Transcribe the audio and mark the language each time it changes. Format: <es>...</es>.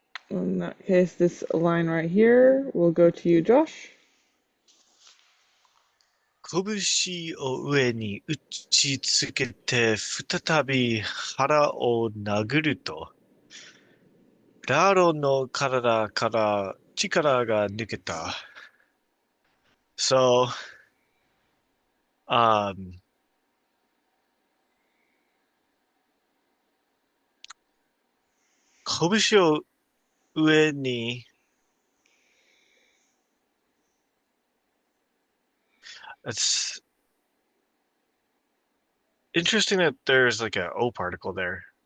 <en>In that case, this line right here will go to you, Josh.</en> <ja>拳を上に打ちつけて、再び腹を殴ると、ラロの体から力が抜けた。</ja> <en>So, um,</en> <ja>拳を上に</ja> <en>it's interesting that there's like a O particle there.</en>